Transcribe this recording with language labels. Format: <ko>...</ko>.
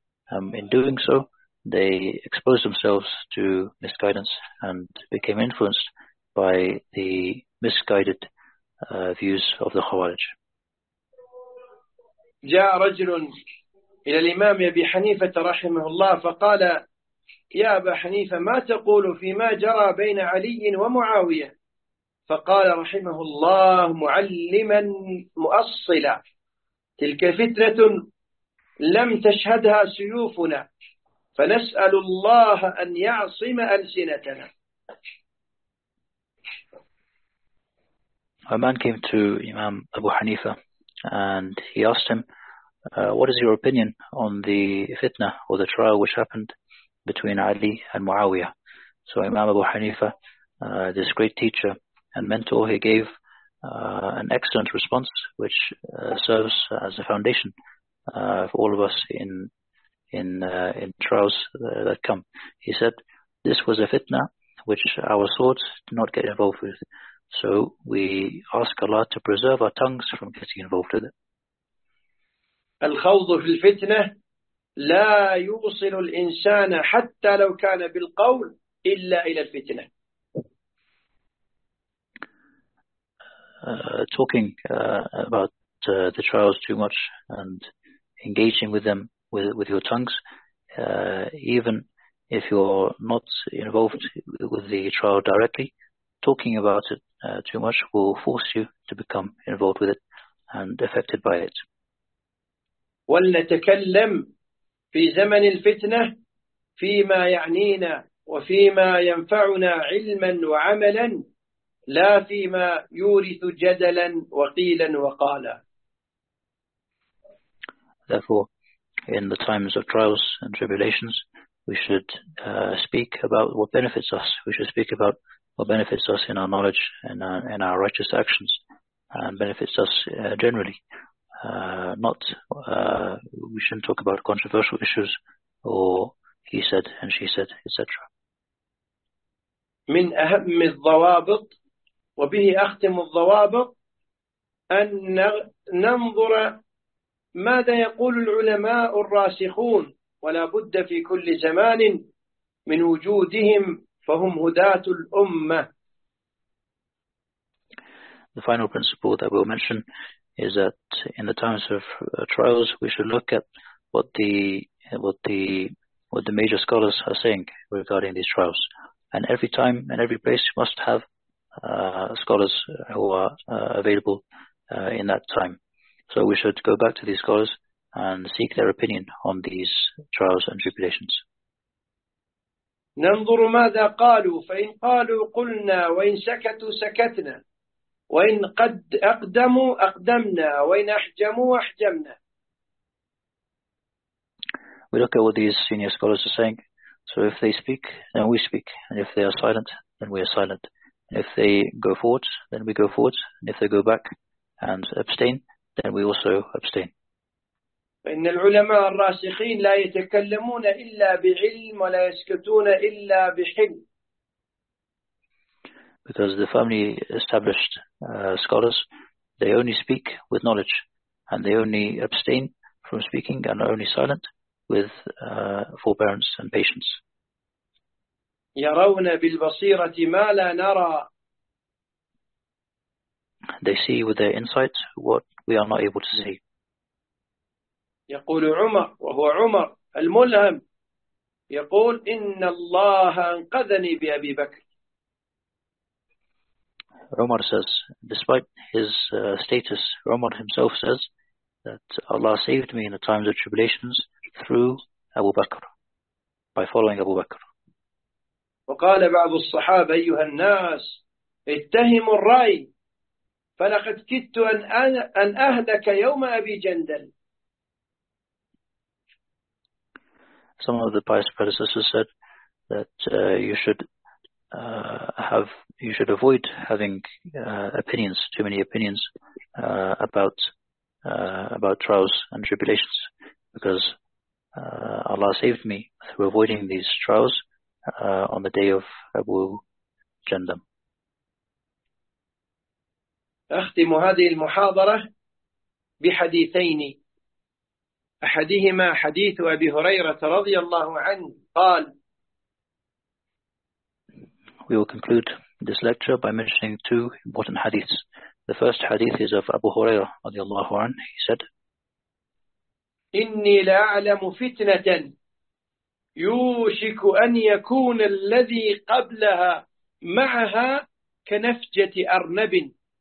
<en>In doing so, they exposed themselves to misguidance and became influenced by the misguided views of the Khawarij.</en> <ar>جاء رجل إلى الإمام أبي حنيفة رحمه الله فقال يا أبا حنيفة ما تقول فيما جرى بين علي ومعاوية؟ فقال رحمه الله معلما مؤصلا تلك فتنة لم تشهدها سيوفنا فنسأل الله أن يعصم ألسنتنا.</ar> <en>A man came to Imam Abu Hanifa and he asked him, what is your opinion on the fitna or the trial which happened between Ali and Muawiyah? So Imam Abu Hanifa, this great teacher and mentor, he gave an excellent response, which serves as a foundation for all of us in trials that come. He said, this was a fitna which our swords did not get involved with. So we ask Allah to preserve our tongues from getting involved with it.</en> <ar>الخوض في الفتنة لا يوصل الإنسان حتى لو كان بالقول إلا إلى الفتنة.</ar> <en>Talking about the trials too much and engaging with them with your tongues, even if you're not involved with the trial directly, talking about it too much will force you to become involved with it and affected by it.</en> <ar>ولنتكلم في زمن الفتنة فيما يعنينا وفيما ينفعنا علما وعملا لا فيما يورث جدلا وقيلا وقالا.</ar> <en>Therefore, in the times of trials and tribulations, we should speak about what benefits us. We should speak about what benefits us in our knowledge and in our righteous actions and benefits us generally. We shouldn't talk about controversial issues or he said and she said, etc.</en> <ar>من أهم الضوابط وبه أختم الضوابط أن ننظر ماذا يقول العلماء الراسخون ولا بد في كل زمان من وجودهم فهم هداة الأمة.</ar> <en>the final principle that we'll mention is that in the times of trials, we should look at what the major scholars are saying regarding these trials. And every time and every place you must have scholars who are available in that time. So we should go back to these scholars and seek their opinion on these trials and tribulations.</en> <ar>ننظر ماذا قالوا فإن قالوا قلنا وإن سكتوا سكتنا وإن قد أقدموا أقدمنا وإن أحجموا أحجمنا.</ar> <en>We look at what these senior scholars are saying. So if they speak, then we speak. And if they are silent, then we are silent. And if they go forward, then we go forward. And if they go back and abstain, then we also abstain.</en> <ar>فإن العلماء الراسخين لا يتكلمون إلا بعلم ولا يسكتون إلا بحلم.</ar> <en>Because the firmly established scholars, they only speak with knowledge, and they only abstain from speaking and are only silent with forbearance and patience.</en> <ar>يرون بالبصيرة ما لا نرى.</ar> <en>They see with their insight what we are not able to see.</en> <ar>يقول عمر وهو عمر الملهم يقول إن الله أنقذني بأبي بكر.</ar> <en>Umar says, despite his status, Umar himself says that Allah saved me in the times of tribulations through Abu Bakr, by following Abu Bakr.</en> <ar>وقال بعض الصحابة أيها الناس اتهموا الرأي فلقد كدت أن أهلك يوم أبي جندل.</ar> <en>Some of the pious predecessors said that you should avoid having too many opinions about trials and tribulations, because Allah saved me through avoiding these trials on the day of Abu Jandam.</en> <ar>أختم هذه المحاضرة بحديثين. أحدهما حديث أبي هريرة رضي الله عنه قال.</ar> <en>We will conclude this lecture by mentioning two important hadiths. The first hadith is of Abu Hurairah</en> <ar>رضي الله عنه.</ar> <en>He said,</en> <ar>إني لأعلم فتنة يوشك أن يكون الذي قبلها معها كنفجة أرنب.</ar>